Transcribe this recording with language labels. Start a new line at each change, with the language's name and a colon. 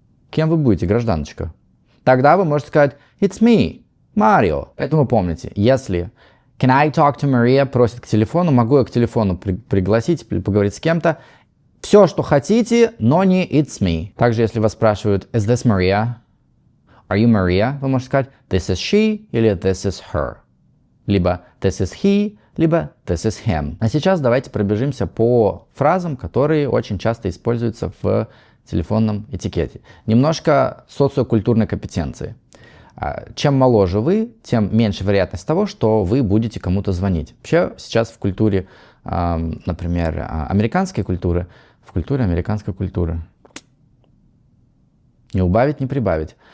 Russian: Кем вы будете, гражданочка? Тогда вы можете сказать
English: «It's me, Mario».
Russian: Поэтому помните, если
English: «Can I talk to Maria?»
Russian: просит к телефону, могу я к телефону пригласить или поговорить с кем-то. Все, что хотите, но не
English: «It's me».
Russian: Также, если вас спрашивают
English: «Is this Maria?» «Are you Maria?»
Russian: Вы можете сказать
English: «This is she»
Russian: или
English: «This is her».
Russian: Либо
English: «This is he»,
Russian: либо
English: «This is him».
Russian: А сейчас давайте пробежимся по фразам, которые очень часто используются в телефонном этикете. Немножко социокультурной компетенции. Чем моложе вы, тем меньше вероятность того, что вы будете кому-то звонить. Вообще сейчас в культуре, например, американской культуры, в культуре американской культуры, не убавить, не прибавить.